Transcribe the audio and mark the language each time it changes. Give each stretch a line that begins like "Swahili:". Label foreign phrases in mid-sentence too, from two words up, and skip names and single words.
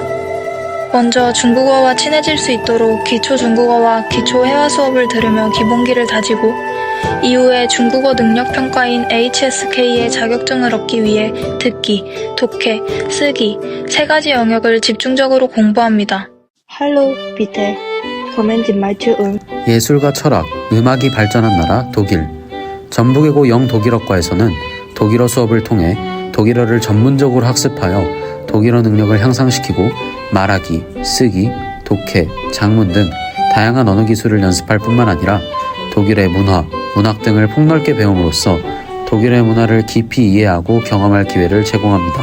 Korean: 먼저 중국어와 친해질 수 있도록 기초 중국어와 기초 회화 수업을 들으며 기본기를 다지고 이후에 중국어 능력 평가인 HSK의 자격증을 얻기 위해 듣기, 독해, 쓰기 3가지 영역을 집중적으로 공부합니다.
German: Hallo, bitte. Kommen Sie mal zu uns.
Korean: 예술과 철학, 음악이 발전한 나라 독일. 전북이고 영독일어과에서는 독일어 수업을 통해 독일어를 전문적으로 학습하여 독일어 능력을 향상시키고 말하기, 쓰기, 독해, 작문 등 다양한 언어 기술을 연습할 뿐만 아니라 독일의 문화, 문학 등을 폭넓게 배움으로써 독일의 문화를 깊이 이해하고 경험할 기회를 제공합니다.